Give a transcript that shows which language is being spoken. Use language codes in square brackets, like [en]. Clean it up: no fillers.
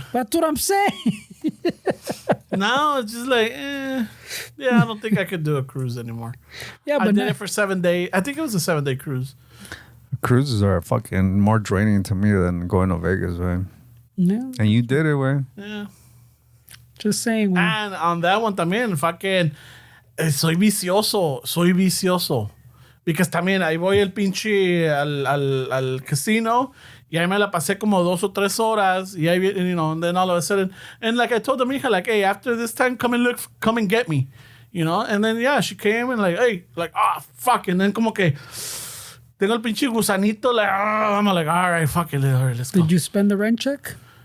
[en] That's what I'm saying. Now it's just like, yeah, I don't think I could do a cruise anymore. Yeah, I but did it for 7 days. I think it was a 7-day cruise. Cruises are fucking more draining to me than going to Vegas, man. yeah, And you did it, way. Yeah. just saying. man. And on that one [es] también, fucking, soy vicioso. [en] Because [es] también ahí voy el pinche al casino Y ahí me la pasé como 2 o 3 horas. Y ahí, [en] you know, and then all of a sudden, and like I told the mija, like, hey, after this time, come and get me. You know, and then, yeah, she came and like, hey, like, fuck. And then [es] como que tengo el pinche gusanito, [en] like, I'm like, all right, fuck it, all right, let's go. Did you spend the rent check?